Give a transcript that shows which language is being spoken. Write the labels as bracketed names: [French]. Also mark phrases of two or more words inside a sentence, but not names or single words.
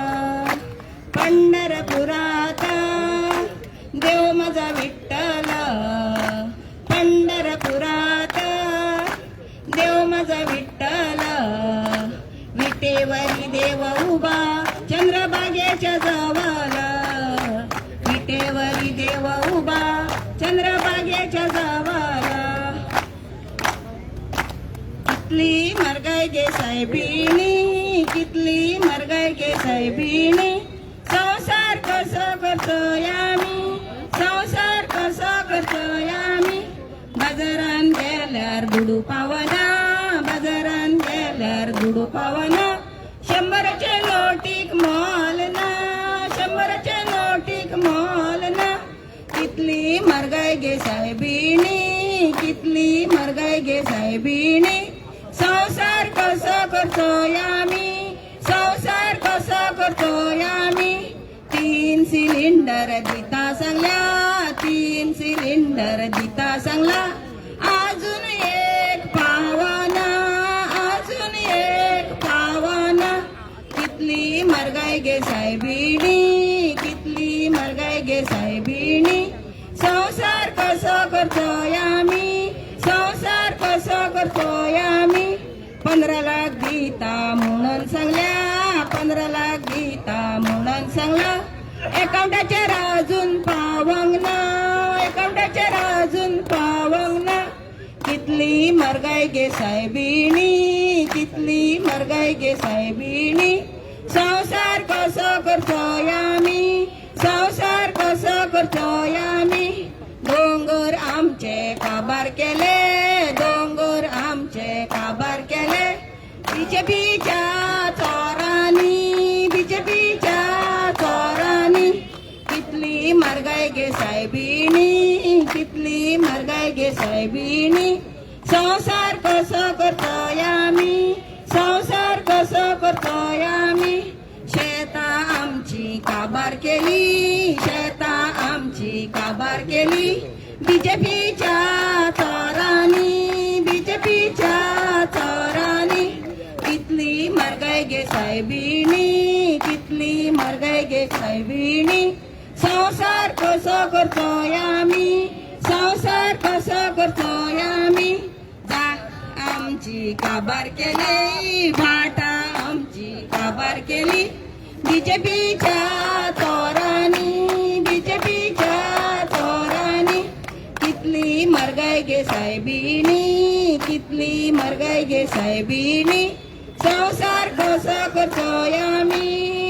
[Marathi] पंढरपुरात देव माझा विठ्ठल, पंढरपुरात देव माझा विठ्ठल, विटेवरी देव उभा चंद्रभागेच्या जवळ, विटेवरी देव उभा चंद्रभागेच्या जवळ. [Konkani] कितली मरगाय गे साहेबिनी, कितली मरगाय गे साहेबिनी, [Marathi] संसार कसं करतोय आम्ही, संसार कसं करतोय आम्ही. [Konkani] बाजारान गेल्यार दुडू पावना, बाजारान गेल्यार दुडू पावना. 100चे नोटीक मोल ना, 100चे नोटीक मोल ना. कितली मरगाय गे साहेबिनी, कितली मरगाय गे साहेबिनी, [Marathi] संसार कसं करतोय आम्ही, संसार कसं करतोय आम्ही. [Konkani] 3 सिलेंडर दिता सांगल्या, 3 सिलेंडर दिता सांगला. अजून एक पावना, अजून एक पावना. कितली मरगाय गे साहेबिनी, कितली मरगाय गे साहेबिनी, [Marathi] संसार कसं करतोय आम्ही, संसार कसं करतोय आम्ही. [Konkani] 15 लाख गीता म्हणून सांगल्या, 15 लाख गीता म्हणून सांगला. अकाउंटाचे राजून पावंगना, अकाउंटाचे राजून पावंगना. कितली मरगाय गे साहेबिनी, कितली मरगाय गे साहेबिनी, [Marathi] संसार कसं करतोय आम्ही, संसार कसं करतोय आम्ही. [Konkani] डोंगर आमचे काबार केले, डोंगर आमचे काबार केले. बीजेपीच्या चोरांनी, बीजेपीच्या चोरांनी. कितली मरगाय गे साहेबिनी, कितली मरगाय गे साहेबिनी, [Marathi] संसार कसं करतोय आम्ही, संसार कसं करतोय आम्ही. [Konkani] शेता आमची काबार केली, शेता आमची काबार केली. बीजेपीच्या चोरांनी, बीजेपीच्या चोरांनी. कितली मरगाय गे साहेबिनी, कितली मरगाय गे साहेबिनी, [Marathi] संसार कसं करतोय आम्ही, संसार कसं करतोय आम्ही. [Konkani] आमची काबार केली भाटा आमची काबार केली बीजेपीच्या चोरांनी बीजेपीच्या चोरांनी कितली म्हारगाय गे साहेबीनी कितली म्हारगाय गे साहेबीनी संसार कसो करतोय आमी